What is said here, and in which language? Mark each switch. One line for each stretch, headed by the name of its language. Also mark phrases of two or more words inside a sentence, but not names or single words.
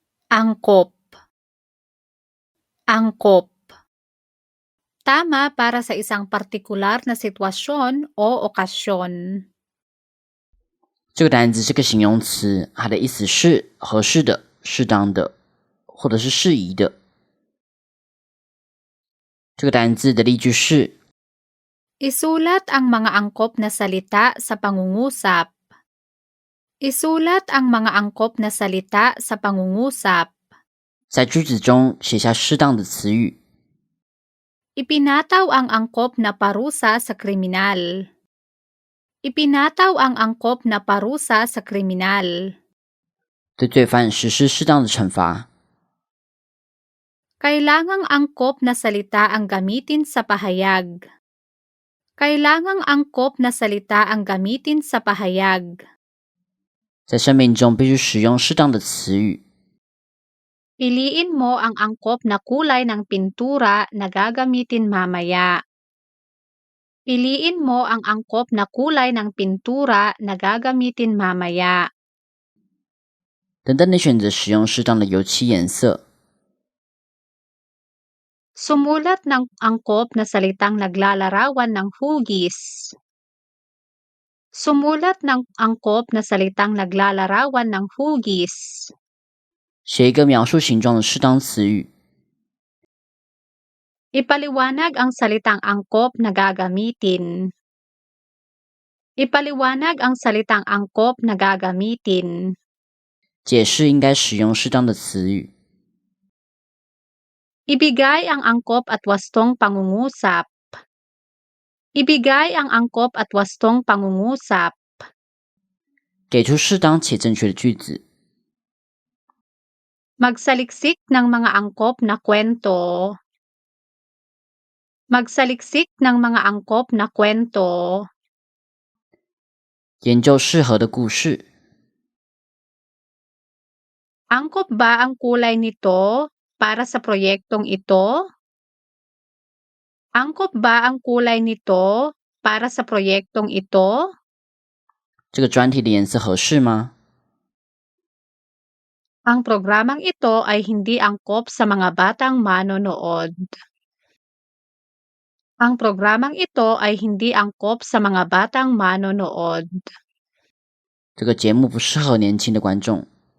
Filipino: Angkop. Angkop. Tama para sa isang partikular na sitwasyon o okasyon.
Chinese: 这个单字是个形容词，它的意思是合适的、适当的，或者是适宜的。这个单字的例句是
Filipino: Isulat ang mga angkop na salita sa pangungusap. Isulat ang mga angkop na salita sa pangungusap.
Chinese: 在句子中写下适当的词语。
Filipino: Ipinataw ang angkop na parusa sa kriminal. Ipinataw ang angkop na parusa sa kriminal.
Chinese: 对罪犯实施适当的惩罚。
Filipino: Kailangang angkop na salita ang gamitin sa pahayag. Kailangang angkop na salita ang gamitin sa pahayag.
Chinese: 在声明中必须使用适当的词语。
Filipino: Piliin mo ang angkop na kulay ng pintura na gagamitin mamaya. Piliin mo ang angkop na kulay ng pintura na gagamitin mamaya.
Chinese: 等等你选择使用适当的油漆颜色。
Filipino: Sumulat ng angkop na salitang naglalarawan ng hugis. Sumulat ng angkop na salitang naglalarawan ng hugis.
Chinese: 写一个描述形状的适当词语。
Filipino: Ipaliwanag ang salitang angkop na gagamitin. Ipaliwanag ang salitang angkop na gagamitin.
Chinese: 解释应该使用适当的词语。
Filipino: Ibigay ang angkop at wastong pangungusap. Ibigay ang angkop at wastong pangungusap.
Chinese: 给出适当且正确的句子。
Filipino: Magsaliksik ng mga angkop na kwento. Magsaliksik ng mga angkop na kwento.
Chinese: 研究适合的故事。
Filipino: Angkop ba ang kulay nito para sa proyektong ito? Angkop ba ang kulay nito para sa proyektong ito?
Chinese: 这个专题的颜色合适吗？
Filipino: Ang programang ito ay hindi angkop sa mga batang manonood. Ang programang ito ay hindi angkop sa mga batang manonood.
Chinese: 这个节目不适合年轻的观众。